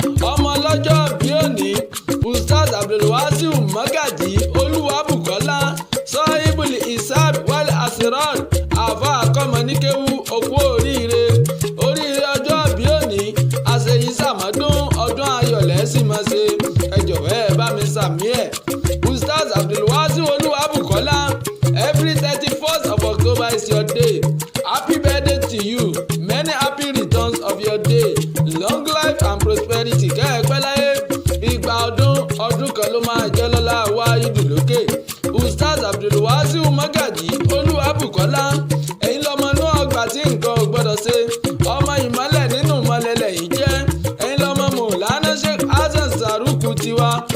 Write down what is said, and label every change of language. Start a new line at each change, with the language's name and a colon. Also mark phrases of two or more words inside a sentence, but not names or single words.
Yoruba: Ọmọ lọ́jọ́ bí òní, Ustaz Abdulwasiu Magaji Olúwabùkọ́lá, Sahibul Isab wal Asrar, àfà akọ́mọ ní kéwú, okú oríire. Oríire ọjọ́ bí òní, àṣeyí sàmọ́dún, ọdún ayọ̀ lẹ́ sì máa ṣe. Ẹ jọ̀wọ́ ẹ bá mi sàmí ẹ̀. Ustaz Abdulwasiu Olúwabùkọ́lá,
English: every thirty-first of October is your day. Happy birthday to you. Many happy returns of your day. Long life and prosperity.
Yoruba: Kẹ́ ẹ pẹ́ láyé. Igba ọdún, ọdún kan ló máa jẹ́ lọ́lá Wáídù lókè. Ustaz Abdulwasiu Magaji Olúwabùkọ́lá, ẹ̀yin lọmọ inú ọgbà tí nǹkan ò gbọ́dọ̀ ṣe. Ọmọ ìmọ́lẹ̀ nínú ìmọ́lẹ̀ lẹ́yìn jẹ́. Ẹ̀yin lọmọ Mọ̀lánà Sheikh Hasan Saruku tiwa.